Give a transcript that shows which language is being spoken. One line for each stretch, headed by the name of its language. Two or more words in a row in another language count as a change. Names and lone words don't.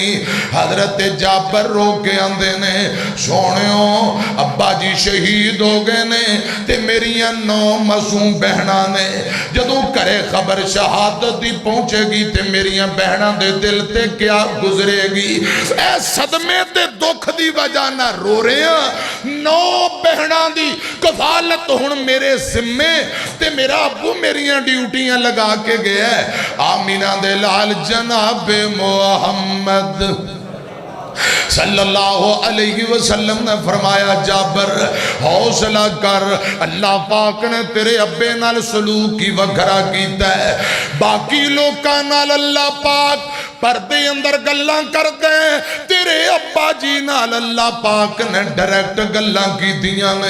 Punjabi: حضرت جابر رو کے آندے نے سونیو ابا جی شہید ہو گئے نے تے میریا 9 معصوم بہنا نے، جدوں گھرے خبر شہادت کی پہنچے گی تے میریا بہنا دے دل تے کیا گزرے گی. اے صدمے تے دکھ کی وجہ نا رو رہے ہیں. 9 بہنا کی کفالت ہن میرے ذمے تے میرا ابو میریا ڈیوٹیاں لگا کے گیا. آمنہ دے لال جنابِ محمد
Arabic: صلى الله عليه وسلم
Punjabi: نے فرمایا جابر حوصلہ کر، اللہ پاک نے تیرے ابے نال سلوک ہی وکھرا کیتا ہے. باقی لوکاں نال اللہ پاک پردے اندر گلاں کردے، تیرے ابا جی نال اللہ پاک نے ڈائریکٹ گلاں کیتیاں نے.